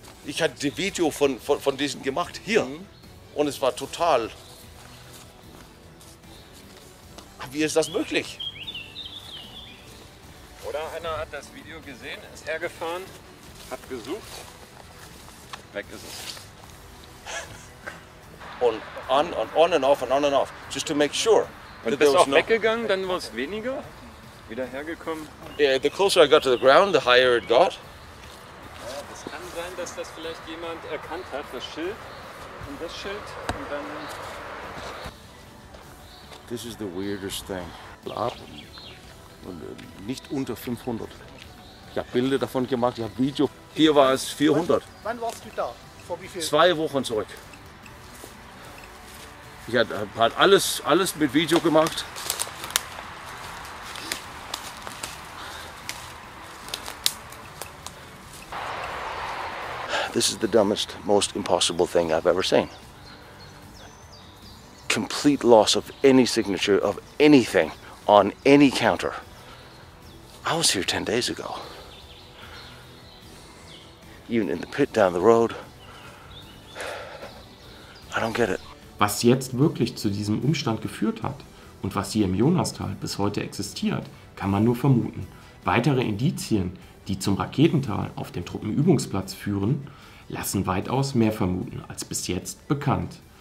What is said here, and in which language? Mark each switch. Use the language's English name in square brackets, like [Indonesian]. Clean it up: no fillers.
[German] Ich hatte das Video von diesen gemacht hier und es war total. Wie ist das möglich? Oder einer hat das Video gesehen, ist hergefahren, hat gesucht, weg ist es. Und [English] on and off and on and off, just to make sure. [German] Und bist auch weggegangen, dann war es weniger, wieder hergekommen. [English] Yeah, the closer I got to the ground, the higher it got. [German] Ja, das kann sein, dass das vielleicht jemand erkannt hat, das Schild und das Schild und dann... [English] This is the weirdest thing. [German] Ab und nicht unter 500. Ich habe Bilder davon gemacht, ich habe Video. Hier war es 400. Wann warst du da? Vor wie viel? 2 Wochen zurück. Ich habe halt alles mit Video gemacht. [English] This is the dumbest, most impossible thing I've ever seen. Complete loss of any signature of anything on any counter. I was here 10 days ago. Even in the pit down the road. I don't get it. [German] Was jetzt wirklich zu diesem Umstand geführt hat und was hier im Jonastal bis heute existiert, kann man nur vermuten. Weitere Indizien, die zum Raketental auf dem Truppenübungsplatz führen, lassen weitaus mehr vermuten als bis jetzt bekannt.